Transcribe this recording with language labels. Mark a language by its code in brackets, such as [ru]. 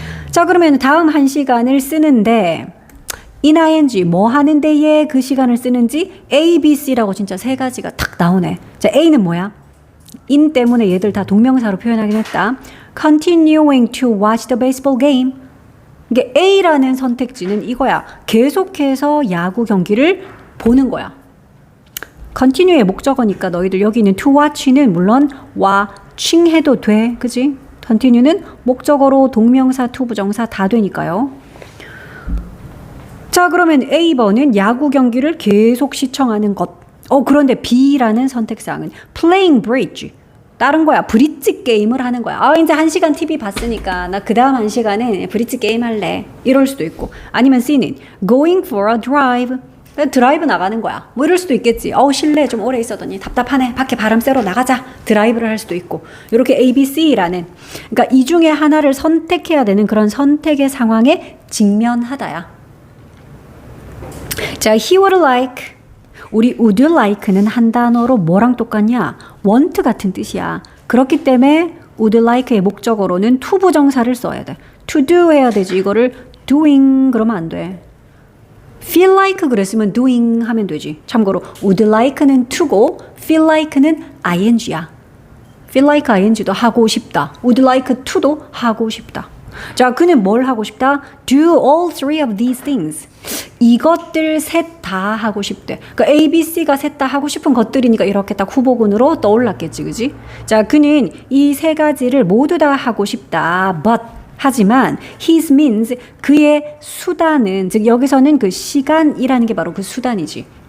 [ko] 자, 그러면 다음 한 시간을 쓰는데 in ing 뭐 하는 데에 그 시간을 쓰는지 A, B, C라고 진짜 세 가지가 탁 나오네. 자, A는 뭐야? in 때문에 얘들 다 동명사로 표현하긴 했다. [en] continuing to watch the baseball game. [ko] 이게 A라는 선택지는 이거야. 계속해서 야구 경기를 보는 거야. continue의 목적어니까 너희들 여기 있는 to watch는 물론 watching 해도 돼. 그지? continue는 목적어로 동명사, to 부정사 다 되니까요. 자, 그러면 A번은 야구 경기를 계속 시청하는 것. 그런데 B라는 선택사항은 playing bridge. 다른 거야. 브릿지 게임을 하는 거야. 이제 1시간 TV 봤으니까 나 그 다음 1시간은 브릿지 게임 할래. 이럴 수도 있고. 아니면 C는 [en] going for a drive. [ko] 드라이브 나가는 거야. 뭐 이럴 수도 있겠지. 실내에 좀 오래 있었더니 답답하네. 밖에 바람 쐬러 나가자. 드라이브를 할 수도 있고. 이렇게 A, B, C라는. 그러니까 이 중에 하나를 선택해야 되는 그런 선택의 상황에 직면하다야. [en] 자, he would like. [ko] 우리 would like는 한 단어로 뭐랑 똑같냐? want 같은 뜻이야. 그렇기 때문에 would like의 목적어로는 to 부정사를 써야 돼. to do 해야 되지. 이거를 doing 그러면 안 돼. feel like 그랬으면 doing 하면 되지. 참고로 would like는 to고 feel like는 ing야. feel like ing도 하고 싶다. would like to도 하고 싶다. 자, 그는 뭘 하고 싶다? [en] do all three of these things. [ko] 이것들 셋 다 하고 싶대. 그러니까 A, B, C가 셋 다 하고 싶은 것들이니까 이렇게 딱 후보군으로 떠올랐겠지, 그지? 자, 그는 이 세 가지를 모두 다 하고 싶다. But 하지만 his means 그의 수단은 즉 여기서는 그 시간이라는 게 바로 그 수단이지.